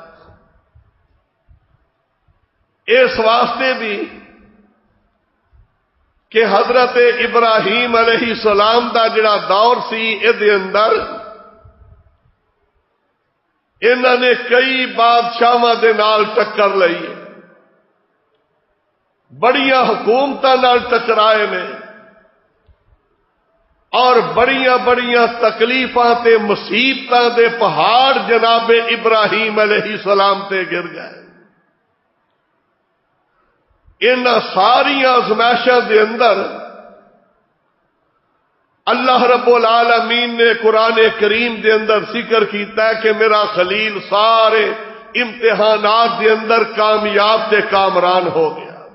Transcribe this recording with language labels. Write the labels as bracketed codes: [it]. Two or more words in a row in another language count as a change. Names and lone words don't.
[pa] اس واسطے بھی کہ حضرت ابراہیم [ar] علیہ السلام [pa] دا جڑا دور سی دے اندر انہوں نے کئی بادشاہاں دے نال ٹکر لئی، بڑیاں حکومتاں نال ٹکرائے نے، اور بڑیاں بڑیاں تکلیفاں تے مصیبتاں دے پہاڑ جناب ابراہیم [ar] علیہ السلام [pa] تے گر گئے۔ ان ساری آزمائشاں دے اندر اللہ رب العالمین نے قرآن کریم دے اندر ذکر کیتا ہے کہ میرا خلیل سارے امتحانات دے اندر کامیاب تے کامران ہو گیا۔